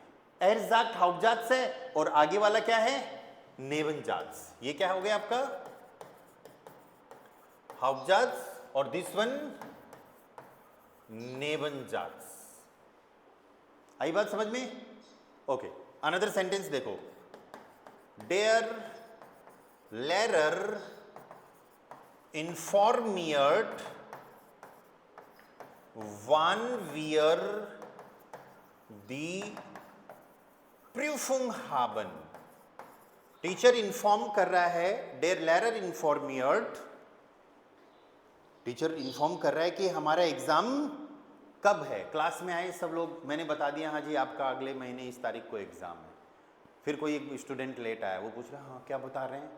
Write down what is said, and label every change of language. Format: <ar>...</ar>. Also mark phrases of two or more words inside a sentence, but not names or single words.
<de>Er sagt Hauptsatz</de> <hi>है और आगे वाला क्या है? Nebensatz। ये क्या हो गया आपका? Hauptsatz, और</hi> <en>this one</en> <hi>Nebensatz। आई बात समझ में? ओके,</hi> <en>another sentence</en> <hi>देखो।</hi> <de>Der Lehrer informiert, wann wir die Prüfung haben।</de> <hi>टीचर इन्फॉर्म कर रहा है,</hi> <de>Der Lehrer informiert,</de> <hi>टीचर इन्फॉर्म कर रहा है कि हमारा एग्जाम कब है। क्लास में आए सब लोग, मैंने बता दिया हाँ जी आपका अगले महीने इस तारीख को एग्जाम है। फिर कोई एक स्टूडेंट लेट आया, वो पूछ रहा हाँ क्या बता रहे हैं?</hi>